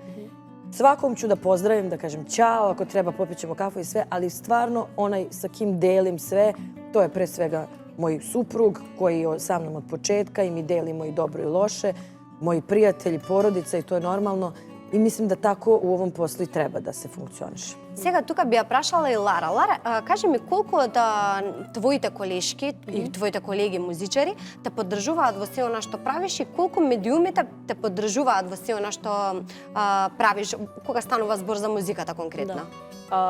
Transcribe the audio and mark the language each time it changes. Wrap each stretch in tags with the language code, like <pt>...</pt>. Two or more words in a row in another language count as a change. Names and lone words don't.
<sr>Svakom ću da pozdravim, da kažem ćao, ako treba popit ćemo kafu i sve, ali stvarno onaj sa kim delim sve, to je pre svega moj suprug koji je sa mnom od početka i mi delimo i dobro i loše, moji prijatelji, porodica i to je normalno. I mislim da tako u ovom poslu i treba da se funkcioniše.</sr> <mk>Сега тука би ја прашала и Лара. Лара, кажи ми колку од твоите колешки и твоите колеги музичари те поддржуваат во се она што правиш и колку медиумите те поддржуваат во се она што правиш кога станува збор за музиката конкретно? Да.</mk>